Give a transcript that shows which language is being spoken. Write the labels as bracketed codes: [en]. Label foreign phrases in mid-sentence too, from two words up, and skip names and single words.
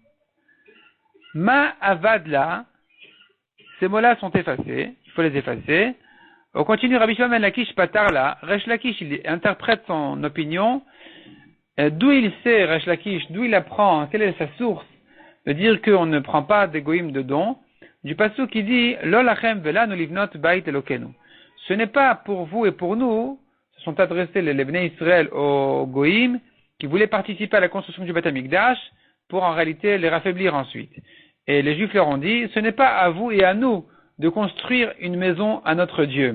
[fr] Ma avadla, ces mots-là sont effacés, il faut les effacer. On continue, Rabbi Shimon ben Lakish Patarla, Resh Lakish, il interprète son opinion, d'où il sait, Resh Lakish, d'où il apprend, quelle est sa source, de dire qu'on ne prend pas des goïm de dons, du passou qui dit, [he] לא לכם ולנו לבנות בית לאלהינו. [fr] Ce n'est pas pour vous et pour nous, se sont adressés les Bnei Israël aux goïm, qui voulaient participer à la construction du Beth Amikdash, pour en réalité les raffaiblir ensuite. Et les Juifs leur ont dit, ce n'est pas à vous et à nous de construire une maison à notre Dieu.